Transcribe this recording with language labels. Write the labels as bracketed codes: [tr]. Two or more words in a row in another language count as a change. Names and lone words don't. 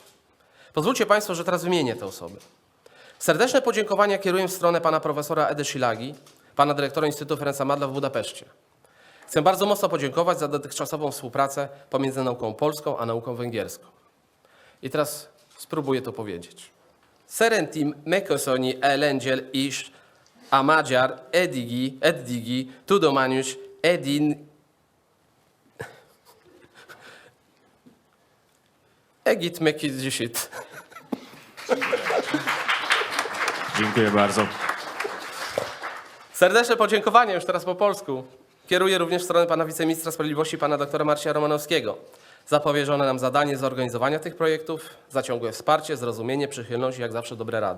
[pl] Pozwólcie Państwo, że teraz wymienię te osoby. Serdeczne podziękowania kieruję w stronę pana profesora Edy Szilagi, pana dyrektora Instytutu Ferenca Madla w Budapeszcie. Chcę bardzo mocno podziękować za dotychczasową współpracę pomiędzy nauką polską a nauką węgierską. I teraz spróbuję to powiedzieć. [hu] Szeretném megköszönni lengyel és a magyar eddigi tudományos együttműködését. [pl] Dziękuję bardzo. Serdeczne podziękowania, już teraz po polsku, kieruję również w stronę pana wiceministra sprawiedliwości, pana doktora Marcina Romanowskiego, za powierzone nam zadanie zorganizowania tych projektów, za ciągłe wsparcie, zrozumienie, przychylność i jak zawsze dobre rady.